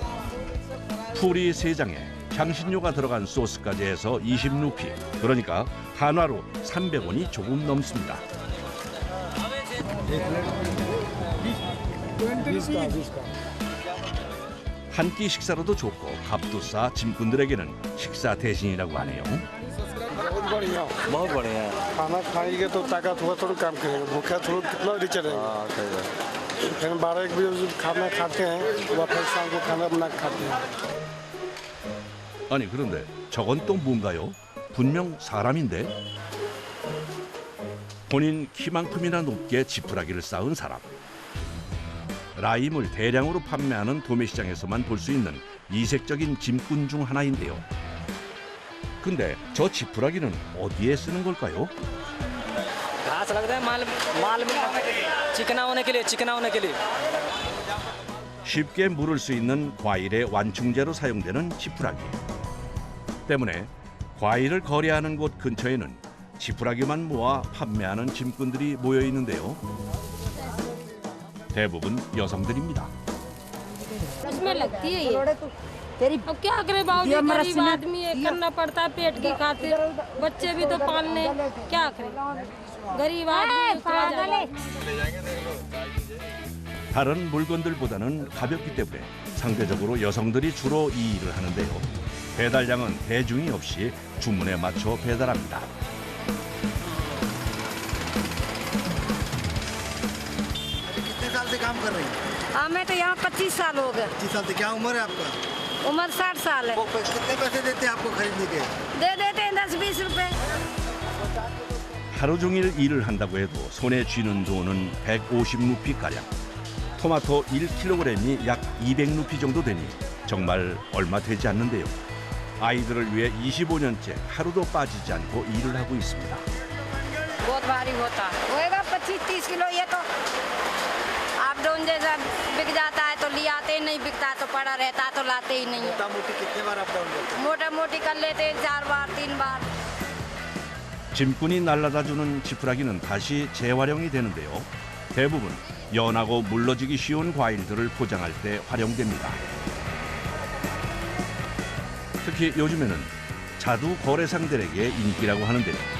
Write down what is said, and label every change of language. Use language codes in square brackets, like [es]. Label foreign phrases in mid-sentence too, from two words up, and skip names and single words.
[ko] 풀이 3장에 향신료가 들어간 소스까지 해서 20루피, 그러니까 한화로 300원이 조금 넘습니다. 한 끼 식사로도 좋고 값도 싸 짐꾼들에게는 식사 대신이라고 하네요. [hi] बहुत बढ़िया है। खाना खाएंगे तो ताकत हुआ थोड़ा काम करेगा भूखा थोड़ा कितना देर चलेगा हाँ सही है। फिर 12-1 बजे खाना खाते हैं वापस शाम को खाना बना के खाते हैं। [ko] 아니 그런데 저건 또 뭔가요? 분명 사람인데? 본인 키만큼이나 높게 지푸라기를 쌓은 사람. 라임을 대량으로 판매하는 도매시장에서만 볼 수 있는 이색적인 짐꾼 중 하나인데요. 근데 저 지푸라기는 어디에 쓰는 걸까요? [hi] घास लगता है माल में चिकना होने के लिए [ko] 쉽게 물을 수 있는 과일의 완충제로 사용되는 지푸라기. 때문에 과일을 거래하는 곳 근처에는 지푸라기만 모아 판매하는 짐꾼들이 모여 있는데요. 대부분 여성들입니다. [hi] उसमें लगती है ये अब क्या करे बाबूजी गरीब आदमी है करना पड़ता है पेट की खातिर बच्चे भी तो पालने क्या करे गरीब आदमी खा जाए [ko] 다른 물건들보다는 가볍기 때문에 상대적으로 여성들이 주로 이 일을 하는데요. 배달량은 대중이 없이 주문에 맞춰 배달합니다. [hi] कितने साल से काम कर रही हैं? हमें तो यहाँ 25 साल हो गए 25 साल से क्या उम्र है आपका? उम्र 60 साल है कितने पैसे देते हैं आपको खरीदने के? दे देते हैं 10-20 रुपए [ko] 하루 종일 일을 한다고 해도 손에 쥐는 돈은 150루피가량. 토마토 1kg이 약 200루피 정도 되니 정말 얼마 되지 않는데요. 아이들을 위해 25년째 하루도 빠지지 않고 일을 하고 있습니다. [hi] बहुत भारी होता होएगा 25-30 किलो ये तो आप डोन जैसा बिक जाता है तो ले आते ही नहीं बिकता तो पड़ा रहता तो लाते ही नहीं मोटा मोटी कितने बार [en] up down [hi] करते मोटा मोटी कर लेते 4 बार 3 बार [ko] 짐꾼이 날라다주는 지푸라기는 다시 재활용이 되는데요. 대부분 연하고 물러지기 쉬운 과일들을 포장할 때 활용됩니다. 특히 요즘에는 자두 거래상들에게 인기라고 하는데요.